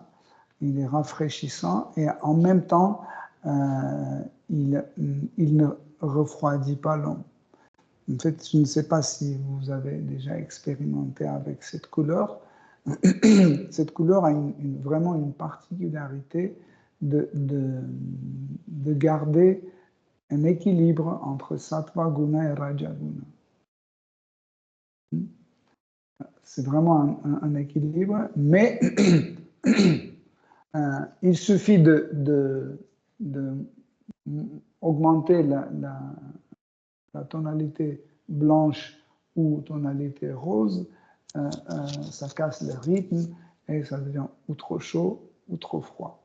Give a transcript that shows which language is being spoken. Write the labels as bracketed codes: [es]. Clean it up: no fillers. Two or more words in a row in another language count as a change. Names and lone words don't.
[fr] Il est rafraîchissant et en même temps, il ne refroidit pas l'homme. En fait, je ne sais pas si vous avez déjà expérimenté avec cette couleur. Cette couleur a vraiment une particularité de garder un équilibre entre [sa] sattva guna [fr] et [sa] raja guna. [fr] C'est vraiment un équilibre, mais il suffit de augmenter la tonalité blanche ou tonalité rose, ça casse le rythme et ça devient ou trop chaud ou trop froid.